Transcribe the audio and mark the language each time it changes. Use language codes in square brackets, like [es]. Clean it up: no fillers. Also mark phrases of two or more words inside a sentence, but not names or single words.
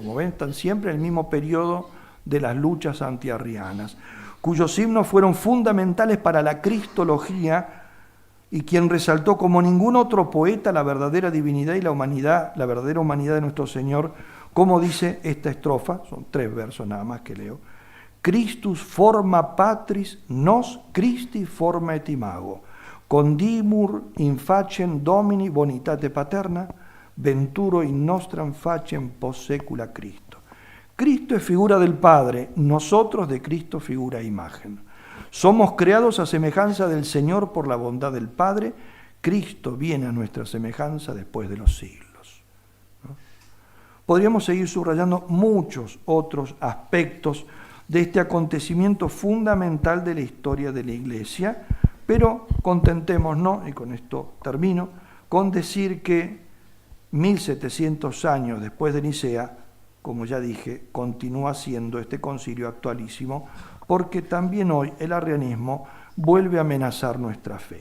[es] Como ven, están siempre en el mismo periodo de las luchas antiarrianas, cuyos himnos fueron fundamentales para la cristología, y quien resaltó como ningún otro poeta la verdadera divinidad y la humanidad, la verdadera humanidad de nuestro Señor, como dice esta estrofa, son 3 versos nada más que leo: [la] Christus forma patris, nos Christi forma et imago, condimur in facem Domini bonitate paterna, venturo in nostram facem post secula Cristo. [es] Cristo es figura del Padre, nosotros de Cristo figura e imagen. Somos creados a semejanza del Señor por la bondad del Padre. Cristo viene a nuestra semejanza después de los siglos, ¿no? Podríamos seguir subrayando muchos otros aspectos de este acontecimiento fundamental de la historia de la Iglesia, pero contentémonos, y con esto termino, con decir que 1700 años después de Nicea, como ya dije, continúa siendo este concilio actualísimo, porque también hoy el arrianismo vuelve a amenazar nuestra fe.